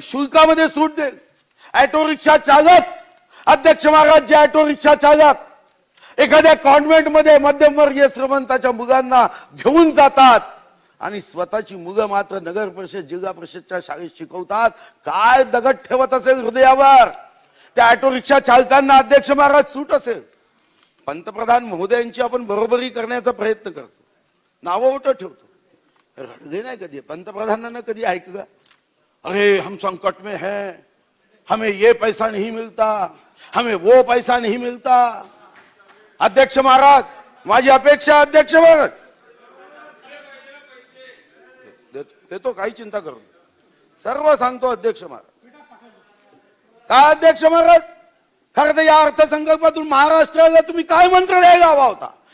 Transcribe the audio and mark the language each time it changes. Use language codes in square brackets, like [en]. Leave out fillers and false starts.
[mr] शुल्कामध्ये सूट देईल. Auto rickshaw चालक अध्यक्ष महाराज जे ऑटो रिक्षा चालक एखाद्या कॉन्व्हेंट मध्ये मध्यमवर्गीय श्रीमंताच्या मुलांना घेऊन जातात आणि स्वतःची मुलं मात्र नगर परिषद जिल्हा परिषदच्या शाळेत शिकवतात. काय दगड ठेवत असेल हृदयावर त्या ऑटो रिक्षा चालकांना अध्यक्ष महाराज सूट असेल. पंतप्रधान महोदयांची आपण बरोबरी करण्याचा प्रयत्न करतो. नावं मोठं ठेवतो. रडगे नाही कधी पंतप्रधानांना कधी ऐकलं [hi] अरे हम संकट में है, हमें ये पैसा नहीं मिलता, हमें वो पैसा नहीं मिलता. [mr] अध्यक्ष महाराज माझी अपेक्षा अध्यक्ष महाराज देतो, काही चिंता करू नका. सर्व सांगतो अध्यक्ष महाराज. काय अध्यक्ष महाराज, खरं तर या अर्थसंकल्पातून महाराष्ट्राला तुम्ही काय मंत्र द्यायला हवा होता?